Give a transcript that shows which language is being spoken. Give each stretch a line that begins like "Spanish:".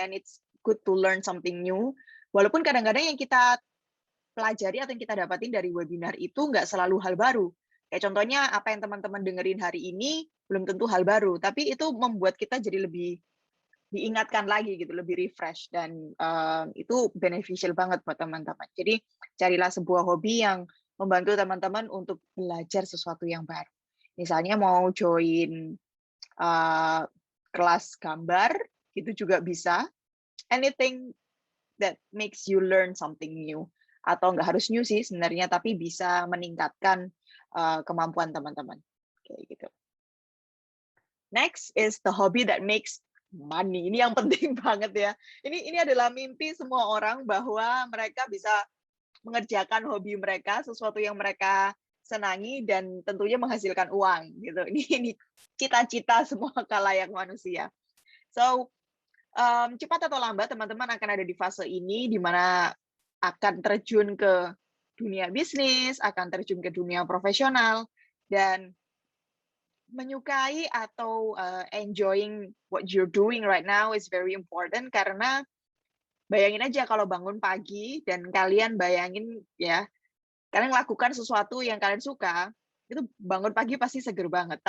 English: And it's good to learn something new.
Indonesian: Walaupun kadang-kadang yang kita pelajari atau yang kita dapatin dari webinar itu nggak selalu hal baru. Kayak contohnya apa yang teman-teman dengerin hari ini belum tentu hal baru, tapi itu membuat kita jadi lebih diingatkan lagi gitu, lebih refresh dan itu beneficial banget buat teman-teman. Jadi carilah sebuah hobi yang membantu teman-teman untuk belajar sesuatu yang baru. Misalnya mau join kelas gambar, itu juga bisa.
English: Anything that makes you learn something new.
Indonesian: Atau nggak harus new sih sebenarnya, tapi bisa meningkatkan kemampuan teman-teman. Kayak gitu.
English: Next is the hobby that makes money.
Indonesian: Ini yang penting banget ya. Ini adalah mimpi semua orang bahwa mereka bisa mengerjakan hobi mereka, sesuatu yang mereka senangi dan tentunya menghasilkan uang gitu. Ini cita-cita semua kalayak manusia. So, cepat atau lambat teman-teman akan ada di fase ini di mana akan terjun ke dunia bisnis, akan terjun ke dunia profesional dan menyukai atau enjoying what you're doing right now is very important karena bayangin aja kalau bangun pagi dan kalian bayangin ya, kalian lakukan sesuatu yang kalian suka, itu bangun pagi pasti seger banget.